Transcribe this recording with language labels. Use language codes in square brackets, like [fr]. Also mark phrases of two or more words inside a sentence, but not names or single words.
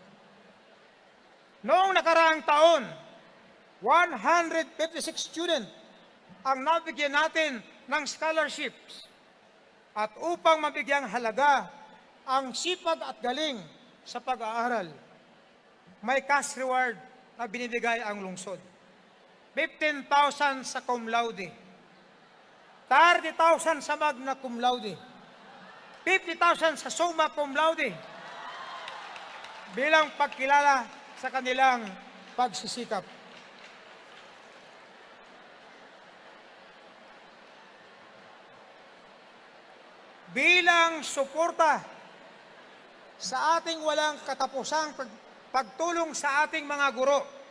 [tl] Noong nakaraang taon, 156 student ang nabigyan natin ng scholarships. At upang mabigyang halaga ang sipag at galing sa pag-aaral, may [en] cash reward [tl] na binibigay ang lungsod. 15,000 sa [la] cum laude, [tl] 30,000 sa [la] magna cum laude, [tl] 50,000 sa [la] summa cum laude [tl] bilang pagkilala sa kanilang pagsisikap. Bilang suporta sa ating walang katapusang pagtulong sa ating mga guro,